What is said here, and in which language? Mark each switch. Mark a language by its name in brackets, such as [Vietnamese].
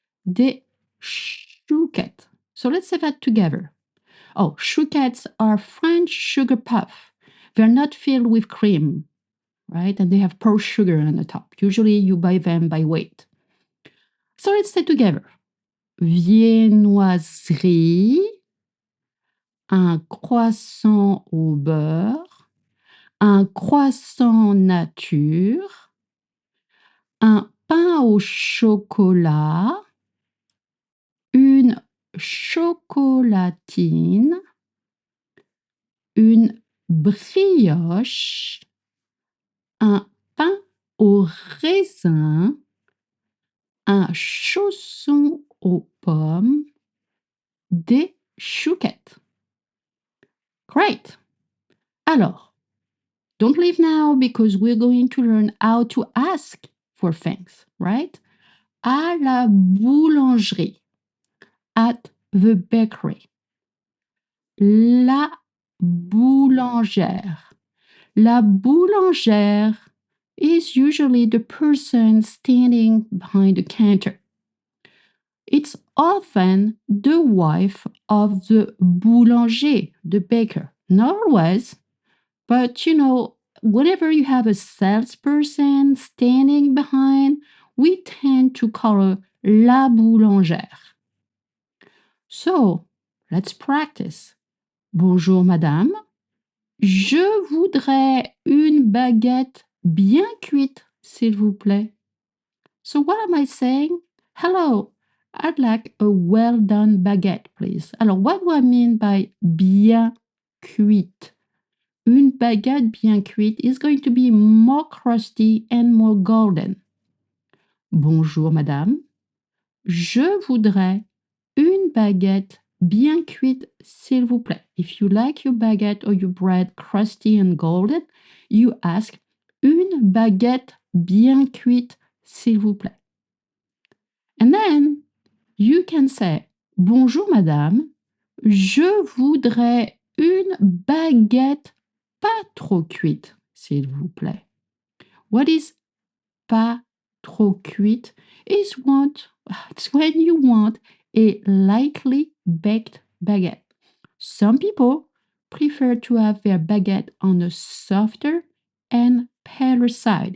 [French] Des chouquettes. [English] So let's say that together. Oh, chouquettes are French sugar puff. They're not filled with cream, right? And they have pearl sugar on the top. Usually you buy them by weight. So let's say together. [French] Viennoiserie, un croissant au beurre, un croissant nature, un pain au chocolat, une chocolatine, une brioche, un pain au raisin, un chausson aux pommes, des [English] shook it. Great. Alors, don't leave now because we're going to learn how to ask for things, right? [French] À la boulangerie. [English] At the bakery. La boulangère. La boulangère is usually the person standing behind the counter. It's often the wife of the boulanger, the baker. Not always, but whenever you have a salesperson standing behind, we tend to call her la boulangère. So, let's practice. [French] Bonjour madame, je voudrais une baguette bien cuite, s'il vous plaît. [English] So what am I saying? Hello, I'd like a well-done baguette, please. Alors, what do I mean by bien cuite? [French] Une baguette bien cuite [English] is going to be more crusty and more golden. [French] Bonjour, madame. Je voudrais une baguette bien cuite, s'il vous plaît. [English] If you like your baguette or your bread crusty and golden, you ask [French] une baguette bien cuite, s'il vous plaît. [English] And then you can say, [French] bonjour madame, je voudrais une baguette pas trop cuite, s'il vous plaît. [English] What is [French] pas trop cuite? [English] It's when you want a lightly baked baguette. Some people prefer to have their baguette on a softer and paler side.